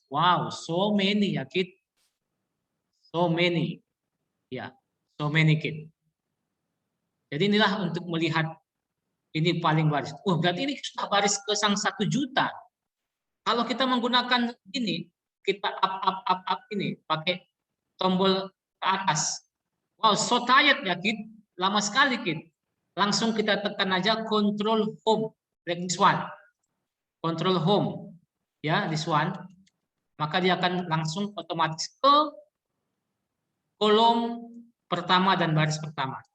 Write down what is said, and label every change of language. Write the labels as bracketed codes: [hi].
[en] Wow, so many ya Kit. So many. Ya, So many kids. [id] Jadi inilah untuk melihat ini paling baris. Berarti ini sudah baris ke sang 1 juta. Kalau kita menggunakan ini, kita up ini pakai tombol ke atas. [en] Wow, so tired ya kid, lama sekali kid. Langsung kita tekan aja control home, like this one. Control home, ya this one. [id] Maka dia akan langsung otomatis ke kolom pertama dan baris pertama.